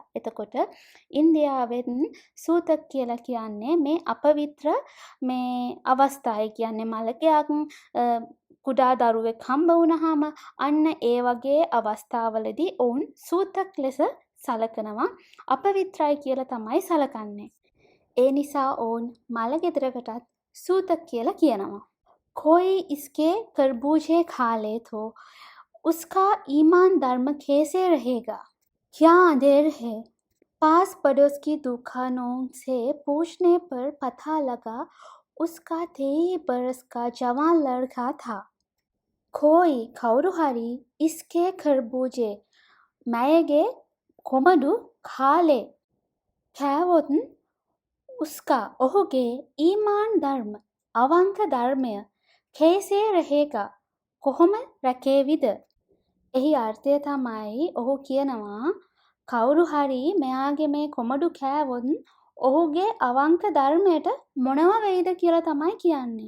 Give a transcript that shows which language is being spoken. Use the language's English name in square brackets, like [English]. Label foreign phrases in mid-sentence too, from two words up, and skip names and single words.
[Sinhala] එතකොට ඉන්දියාවෙන් සූතක් කියලා කියන්නේ මේ අපවිත්‍ර මේ අවස්ථාවේ කියන්නේ මලකයක් කුඩා දරුවෙක් හම්බ වුණාම අන්න ඒ වගේ අවස්ථාවලදී ඔවුන් සූතක් ලෙස සලකනවා. අපවිත්‍රයි කියලා තමයි සලකන්නේ. ඒ නිසා ඔවුන් මල ගෙදරකටත් सूतक කියලා කියනවා. [Hindi] कोई इसके खरबूजे खा ले तो उसका ईमान धर्म कैसे रहेगा. क्या अंधेर है? पास पड़ोस की दुकानों से पूछने पर पता लगा उसका 23 बरस का जवान लड़का था। [Sinhala] कोई කවුරු හරි [Hindi] इसके खरबूजे [Sinhala] मैगे කොමඩු කාලේ කෑවොත් उसका ඔහුගේ [Hindi] ईमान धर्म [Sinhala] අවංක ධර්මය [Hindi] कैसे रहेगा [Sinhala] කොහොම රැකේවිද? එහි අර්ථය තමයි ඔහු කියනවා කවුරු හරි මෙයාගේ මේ කොමඩු කෑවොත් ඔහුගේ අවංක ධර්මයට මොනව වෙයිද කියලා තමයි කියන්නේ.